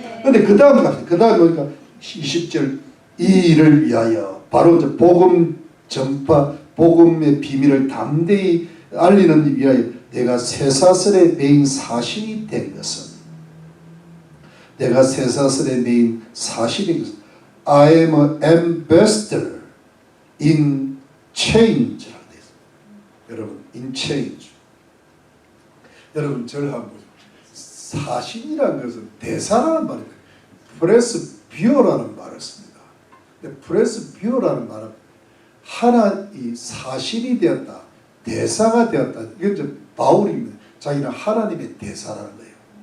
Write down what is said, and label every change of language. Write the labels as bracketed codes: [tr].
[ko] 그런데 그 다음 보니까 20절 이 일을 위하여 바로 이제 복음 전파 복음의 비밀을 담대히 알리는 위하여 내가 쇠사슬에 매인 사신이 된 것은 내가 쇠사슬에 매인 사신인 것은 [en] I am an ambassador in change라고 [ko] 되어 있습니다. 여러분, [en] in change. [ko] 여러분, 저를 한번 보세요. 사신이라는 것은 대사라는 말입니다. 프레스비오라는 말을 씁니다. 프레스비오라는 말은 하나의 사신이 되었다, 대사가 되었다. 이건 이제 바울입니다. 자기는 하나님의 대사라는 거예요.